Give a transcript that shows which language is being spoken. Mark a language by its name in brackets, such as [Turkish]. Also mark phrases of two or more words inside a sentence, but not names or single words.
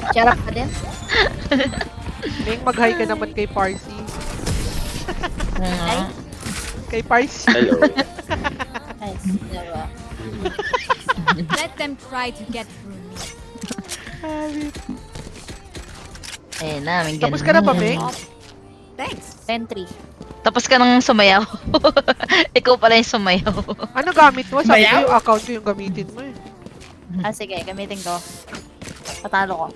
[Filipino] Charap ka din? Ming, mag-hi ka naman kay Parsi. Ay, Kay Parsi. [English] Hello. nice. Diba? Let them try to get through me. [Filipino] Ayun na, may Tapos ka na ba, Ming? [English] Thanks. Entry. [Filipino] Tapos ka nang sumayaw. Ikaw pala yung sumayaw. Ano gamit mo? Sabi ko Bayaw? yung account ko yung gamitin mo eh. Ah, sige, gamitin ko. Patalo ko.